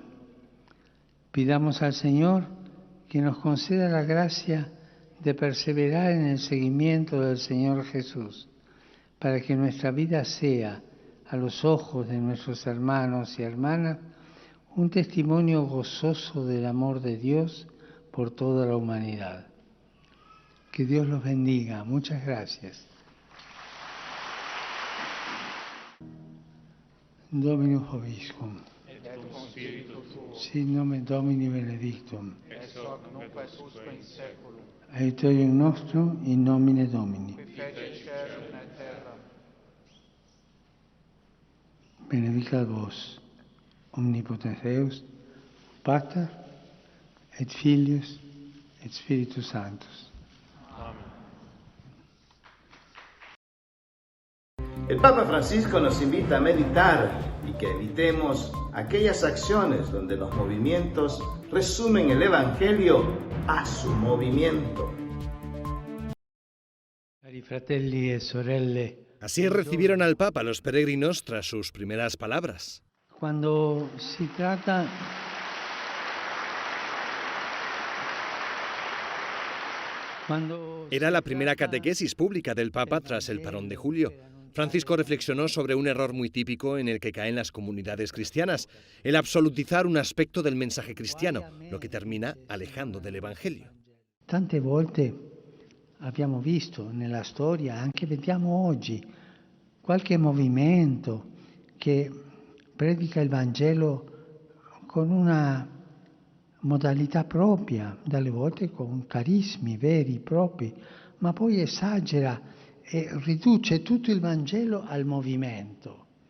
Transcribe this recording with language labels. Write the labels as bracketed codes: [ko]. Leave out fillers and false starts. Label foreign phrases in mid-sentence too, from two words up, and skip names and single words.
[es] Pidamos al Señor que nos conceda la gracia de perseverar en el seguimiento del Señor Jesús, para que nuestra vida sea, a los ojos de nuestros hermanos y hermanas, un testimonio gozoso del amor de Dios por toda la humanidad. Que Dios los bendiga. Muchas gracias. [la] Dominus Vobiscum. Sit nomen Domini benedictum. Aiutorium nostrum in nomine Domini. Benedicat vos, omnipotens Deus, Pater, et Filius, et Spiritus Sanctus. [es] El Papa Francisco nos invita a meditar y que evitemos aquellas acciones donde los movimientos resumen el Evangelio a su movimiento. [it] Cari fratelli e sorelle, [es] Así recibieron al Papa los peregrinos tras sus primeras palabras. [it] Cuando si trata [es] Era la primera catequesis pública del Papa tras el parón de julio. Francisco reflexionó sobre un error muy típico en el que caen las comunidades cristianas, el absolutizar un aspecto del mensaje cristiano, lo que termina alejando del Evangelio. [it] Tante volte abbiamo visto nella storia, anche vediamo oggi, qualche movimento che predica il Vangelo con una modalità propria, dalle volte con carismi veri, propri, ma poi esagera e riduce tutto il Vangelo al movimento.